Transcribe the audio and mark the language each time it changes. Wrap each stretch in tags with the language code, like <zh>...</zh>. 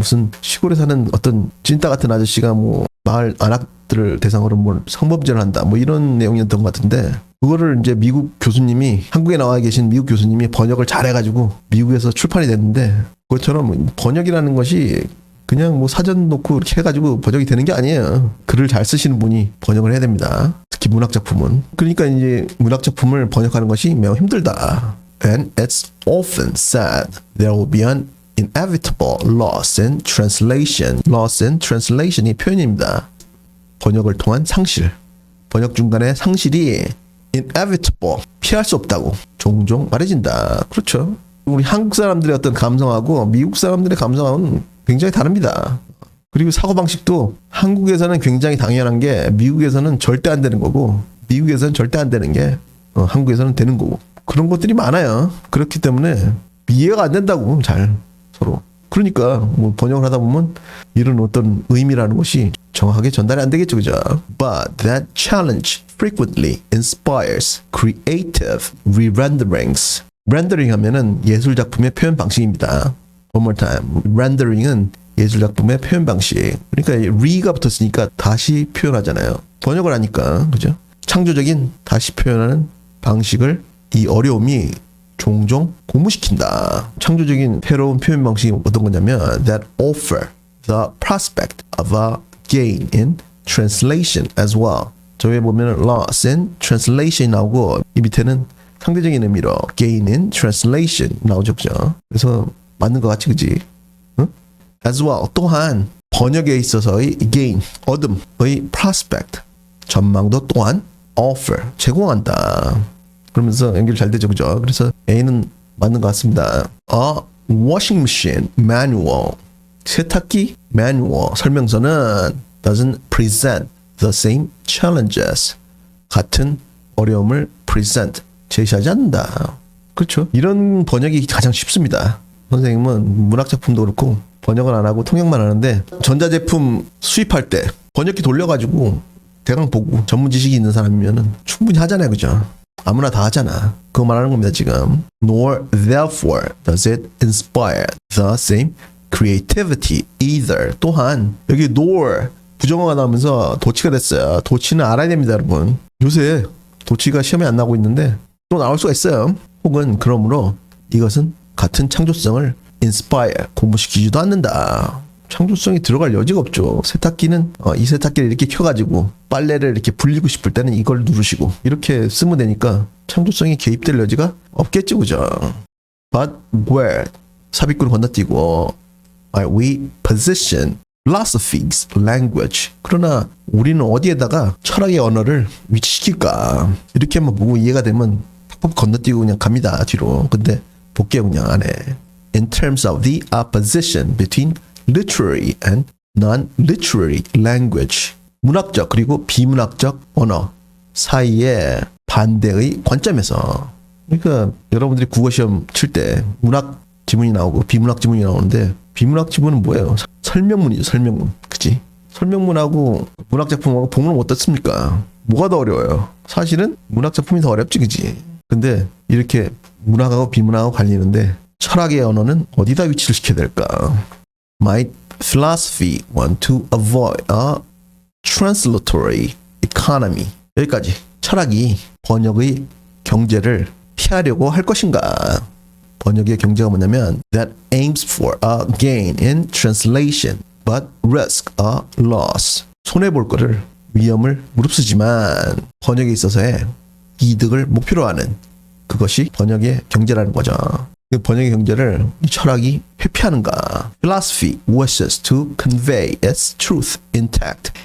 <ko>무슨 시골에 사는 어떤 찐따 같은 아저씨가 뭐 마을 안악들을 대상으로 뭐 성범죄를 한다 뭐 이런 내용이었던 것 같은데, 그거를 이제 미국 교수님이, 한국에 나와 계신 미국 교수님이 번역을 잘해가지고 미국에서 출판이 됐는데, 그것처럼 번역이라는 것이 그냥 뭐 사전 놓고 이렇게 해가지고 번역이 되는 게 아니에요. 글을 잘 쓰시는 분이 번역을 해야 됩니다. 특히 문학작품은. 그러니까 이제 문학작품을 번역하는 것이 매우 힘들다.</ko> <en>And it's often said there will be an inevitable loss in translation. Loss in translation</en> <ko>이 표현입니다. 번역을 통한 상실. 번역 중간에 상실이 inevitable, 피할 수 없다고 종종 말해진다. 그렇죠. 우리 한국 사람들의 어떤 감성하고 미국 사람들의 감성하고는 굉장히 다릅니다. 그리고 사고방식도 한국에서는 굉장히 당연한 게 미국에서는 절대 안 되는 거고, 미국에서는 절대 안 되는 게 한국에서는 되는 거고, 그런 것들이 많아요. 그렇기 때문에 이해가 안 된다고 잘 서로. 그러니까 뭐 번역을 하다 보면 이런 어떤 의미라는 것이 정확하게 전달이 안 되겠죠. 그죠?</ko> <en>But that challenge frequently inspires creative re-renderings.</en> <ko>rendering 하면은 예술 작품의 표현 방식입니다.</ko> <en>One more time.</en> <ko>rendering은 예술 작품의 표현 방식. 그러니까 re가 붙었으니까 다시 표현하잖아요. 번역을 하니까. 그죠? 창조적인 다시 표현하는 방식을 이 어려움이 종종 고무시킨다. 창조적인 새로운 표현 방식이 어떤 거냐면</ko> <en>that offer the prospect of a gain in translation as well.</en> <ko>저에 보면</ko> <en>loss in translation</en> <ko>나오고 이 밑에는 상대적인 의미로</ko> <en>gain in translation</en> <ko>나오죠. 그죠? 그래서 맞는 것 같지, 그지? 응?</ko> <en>as well,</en> <ko>또한 번역에 있어서의 gain, 얻음의 prospect, 전망도 또한 offer, 제공한다. 그러면서 연결 잘 되죠. 그죠? 그래서 A는 맞는 것 같습니다.</ko> <en>A washing machine manual,</en> <ko>세탁기 manual 설명서는</ko> <en>doesn't present the same challenges,</en> <ko>같은 어려움을 present, 제시하지 않는다. 그렇죠? 이런 번역이 가장 쉽습니다. 선생님은 문학작품도 그렇고 번역을 안 하고 통역만 하는데 전자제품 수입할 때 번역기 돌려가지고 대강 보고 전문 지식이 있는 사람이면은 충분히 하잖아요, 그죠? 아무나 다 하잖아. 그거 말하는 겁니다, 지금.</ko> <en>Nor therefore does it inspire the same creativity either.</en> <ko>또한 여기 nor 부정어가 나오면서 도치가 됐어요. 도치는 알아야 됩니다, 여러분. 요새 도치가 시험에 안 나오고 있는데 또 나올 수가 있어요. 혹은 그러므로 이것은 같은 창조성을 inspire, 공부시키지도 않는다. 창조성이 들어갈 여지가 없죠. 세탁기는 이 세탁기를 이렇게 켜가지고 빨래를 이렇게 불리고 싶을 때는 이걸 누르시고 이렇게 쓰면 되니까 창조성이 개입될 여지가 없겠죠, 그죠?</ko> <en>But where</en> <ko>삽입구를 건너뛰고</ko> <en>we position philosophy's language.</en> <ko>그러나 우리는 어디에다가 철학의 언어를 위치시킬까? 이렇게 한번 보고 이해가 되면 탁 건너뛰고 그냥 갑니다, 뒤로. 근데 볼게요, 그냥 안에.</ko> <en>In terms of the opposition between literary and non-literary language.</en> <ko>문학적 그리고 비문학적 언어 사이의 반대의 관점에서. 그러니까 여러분들이 국어시험 칠 때 문학 지문이 나오고 비문학 지문이 나오는데 비문학 지문은 뭐예요? 설명문이죠, 설명문. 그치? 설명문하고 문학작품하고 보면 어떻습니까? 뭐가 더 어려워요? 사실은 문학작품이 더 어렵지, 그치? 근데 이렇게 문학하고 비문학하고 갈리는데 철학의 언어는 어디다 위치를 시켜야 될까?</ko> <en>Might philosophy want to avoid a translatory economy?</en> <ko>여기까지. 철학이 번역의 경제를 피하려고 할 것인가? 번역의 경제가 뭐냐면</ko> <en>that aims for a gain in translation but risk a loss.</en> <ko>손해볼 거를 위험을 무릅쓰지만 번역에 있어서의 이득을 목표로 하는 그것이 번역의 경제라는 거죠. 번역의 경제를 이 철학이 회피하는가?</ko> <en>Philosophy wishes to convey its truth intact.</en>